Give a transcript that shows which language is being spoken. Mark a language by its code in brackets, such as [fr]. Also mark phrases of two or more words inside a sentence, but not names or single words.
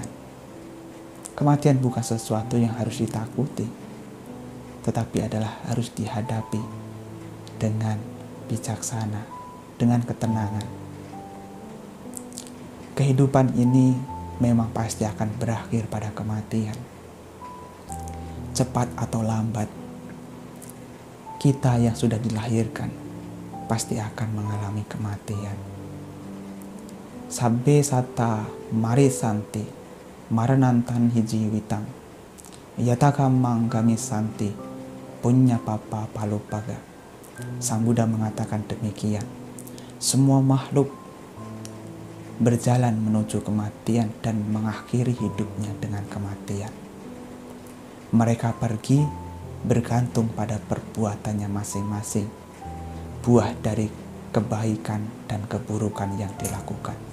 [id] Kematian bukan sesuatu yang harus ditakuti, tetapi adalah harus dihadapi dengan bijaksana, dengan ketenangan. Kehidupan ini memang pasti akan berakhir pada kematian. Cepat atau lambat, kita yang sudah dilahirkan pasti akan mengalami kematian. [pi] Sabbe sata marisanti maranantan hijiwitang yatakamang gamisanti punya papa palupaga. [id] Sang Buddha mengatakan demikian. Semua makhluk berjalan menuju kematian dan mengakhiri hidupnya dengan kematian. Mereka pergi bergantung pada perbuatannya masing-masing, buah dari kebaikan dan keburukan yang dilakukan.